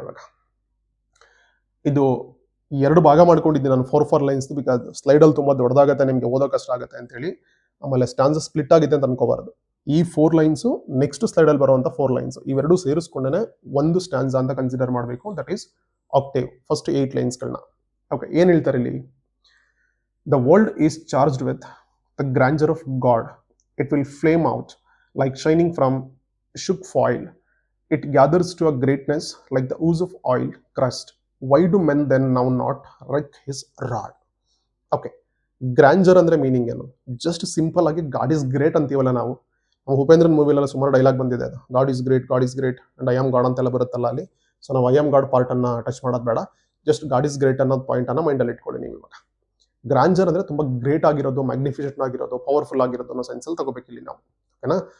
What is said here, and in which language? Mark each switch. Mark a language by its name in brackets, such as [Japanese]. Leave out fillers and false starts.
[Kannada] ಇವಾಗ ಇದು 2 ಭಾಗ ಮಾಡ್ಕೊಂಡಿದ್ದೀನಿ ನಾನು, 4 ಲೈನ್ಸ್, ಬಿಕಾಸ್ ಸ್ಲೈಡಲ್ಲಿ ತುಂಬ ದೊಡ್ಡದಾಗತ್ತೆ, ನಿಮಗೆ ಓದೋ ಕಷ್ಟ ಆಗುತ್ತೆ ಅಂತೇಳಿ. ಆಮೇಲೆ ಸ್ಟಾನ್ಸ್ ಸ್ಪ್ಲಿಟ್ ಆಗಿದೆ ಅಂತ ಅನ್ಕೋಬಾರ್ದು. ಈ 4 ಲೈನ್ಸು ನೆಕ್ಸ್ಟ್ ಸ್ಲೈಡಲ್ಲಿ ಬರುವಂಥ 4 ಲೈನ್ಸ್, ಇವೆರಡು ಸೇರಿಸ್ಕೊಂಡೇ ಒಂದು ಸ್ಟ್ಯಾನ್ಸ್ ಅಂತ ಕನ್ಸಿಡರ್ ಮಾಡಬೇಕು. [English] That is octave. [Kannada] First 8 ಲೈನ್ಸ್ಗಳನ್ನ. Okay, ಏನು ಹೇಳ್ತಾರೆ ಇಲ್ಲಿ? [English] The world is charged with the grandeur of God. It will flame out like shining from shook foil. It gathers to a greatness like the ooze of oil crust. Why do men then now not wreck his rod? [Kannada] Okay, grandeur ಅಂದ್ರೆ meaning ಏನು? Just simple ಆಗಿ [English] God is great [Kannada] ಅಂತೀವಲ್ಲ ನಾವು. ನಮ್ಮ ಉಪೇಂದ್ರನ್ ಮೂವಿಲೆಲ್ಲ ಸುಮಾರು dialogue ಬಂದಿದೆ, ಅದು [English] God is great and I am God [Kannada] ಅಂತೆಲ್ಲ ಬರುತ್ತಲ್ಲ ಅಲ್ಲಿ. ಸೊ ನಾವು [English] I am God [Kannada] ಪಾರ್ಟ್ ಅನ್ನ ಟಚ್ ಮಾಡೋದು ಬೇಡ, ಜಸ್ಟ್ [English] God is great [Kannada] ಅನ್ನೋದು ಪಾಯಿಂಟ್ ಅನ್ನ ಮೈಂಡಲ್ಲಿ ಇಟ್ಕೊಳ್ಳಿ ನೀವು. ಇವಾಗ ಗ್ರಾಂಜರ್ ಅಂದ್ರೆ ತುಂಬಾ ಗ್ರೇಟ್ ಆಗಿರೋದು, ಮ್ಯಾಗ್ನಿಫಿಷೆಂಟ್ ಆಗಿರೋದು, ಪವರ್ಫುಲ್ ಆಗಿರೋದು ಅನ್ನೋ ಸೆನ್ಸಲ್ಲಿ ತಗೋಬೇಕಿಲ್ಲಿ ನಾವು. ಓಕೆನಾ?